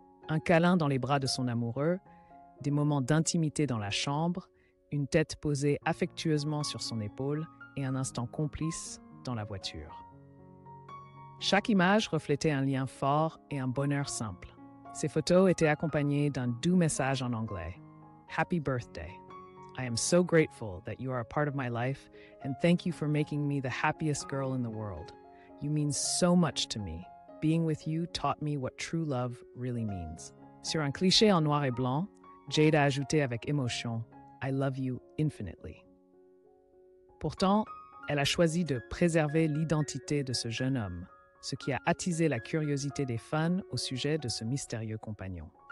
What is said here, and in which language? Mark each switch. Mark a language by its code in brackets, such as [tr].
[fr] Un câlin dans les bras de son amoureux, des moments d'intimité dans la chambre, une tête posée affectueusement sur son épaule et un instant complice dans la voiture. Chaque image reflétait un lien fort et un bonheur simple. Ces photos étaient accompagnées d'un doux message en anglais. [en] Happy birthday. I am so grateful that you are a part of my life and thank you for making me the happiest girl in the world. You mean so much to me. Being with you taught me what true love really means. [fr] Sur un cliché en noir et blanc, Jade a ajouté avec émotion [en] I love you infinitely. [fr] Pourtant, elle a choisi de préserver l'identité de ce jeune homme, ce qui a attisé la curiosité des fans au sujet de ce mystérieux compagnon.